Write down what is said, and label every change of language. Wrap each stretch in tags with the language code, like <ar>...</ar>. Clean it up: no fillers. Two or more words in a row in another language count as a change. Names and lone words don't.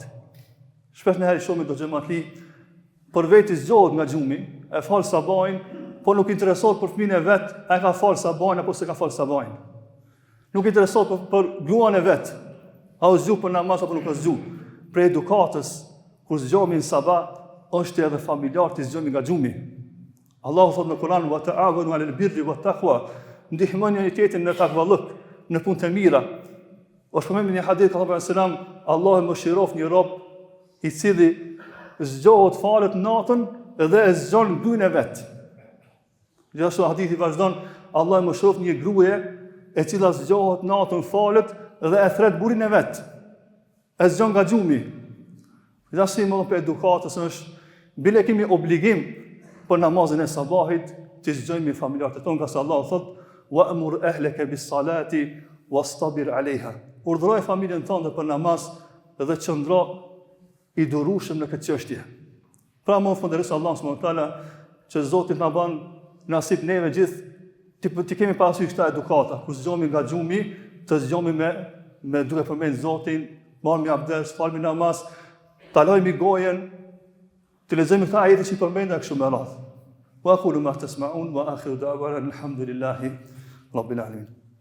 <sq>Shpesh herë shumë do xhamatli për vetë zgjohet nga xhumi, e fal sabahin, po nuk interesohet për fëmijën e vet, a ka fal sabahin apo s'e ka fal sabahin. Nuk interesohet për gruan e vet, a u zgju për namaz apo nuk u zgju. Për edukatës, kur zgjohemi në sabah, është edhe familjarët të zgjohemi nga xhumi. Allahu thot në Kur'an:</sq> <ar>"وتعاونوا على البر والتقوى",</ar> <sq>ndihmoni njëri tjetrin në takvallëk, në punë të mira. Është përmendur në një hadith ka thënë selam, Allahu mëshirof një rob i cili zgjohet falet natën dhe e zgjon gruan e vet. Gjithashtu hadithi vazhdon, Allahu mëshirof një gruaje e cila zgjohet natën falet dhe e thret burrin e vet. E zgjon nga xhumi. Gjithashtu më për edukatës është, bile kemi obligim për namazin e sabahit, që zgjojmë familjarët e tonë, nga se Allah thot:</sq> <ar>"وأمر أهلك بالصلاة واصطبر عليها".</ar> <sq>Urdhëroj familjen tënde për namaz dhe qëndro i durueshëm në këtë çështje. Pra më falënderoj Allah</sq> <ar>سبحانه وتعالى</ar> <sq>që Zoti na bën nasip neve gjithë të kemi parasysh këta edukata, kur zgjohemi nga xhumi, të zgjohemi me duke përmend Zotin, marrmi abdes, falmi namaz, talojmi gojen, të lexojmë këta ajete që përmenda kështu me radhë.</sq> <ar>وأقول ما تسمعون وآخر دعوانا الحمد لله رب العالمين.</ar>